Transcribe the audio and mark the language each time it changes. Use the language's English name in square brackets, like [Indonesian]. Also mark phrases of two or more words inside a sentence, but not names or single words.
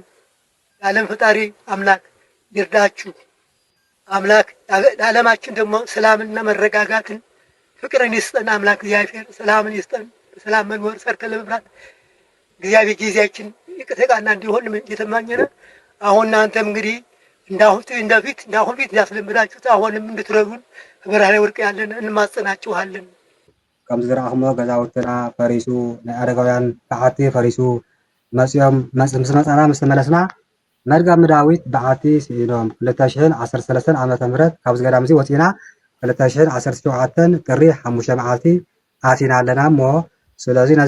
[Amharic] የዓለም ፈጣሪ አምላክ ይርዳችሁ። አምላክ ለዓለማችን ደግሞ ሰላምና መረጋጋትን ፍቅርን ይስጠን። አምላክ እግዚአብሔር ሰላምን ይስጠን። በሰላም መኖር ሰርተን ለመብላት እግዚአብሔር ጊዜያችን የተቃና እንዲሆን እየተማኘነ አሁን እናንተም እንግዲህ እንዳሁን ፊት እንዳስለምዳችሁት አሁንም እንድትረዱን በበረሃ ላይ ወድቀን ያለን እንማጸናችኋለን። [Tigrinya] ከም ዝረአኽሞ ገዛውትና ፈሪሱ ናይ አረጋውያን በዓቲ ፈሪሱ መፅኦም ምስ መፃና ምስ ተመለስና መድጋሚ ዳዊት በዓቲ ስኢኖም 2013 ዓመተ ምህረት ካብዚ ገዳም እዚ ወፂና 2017 ጥሪ 5 መዓልቲ ኣቲና ኣለና እሞ ስለዚ ነዚ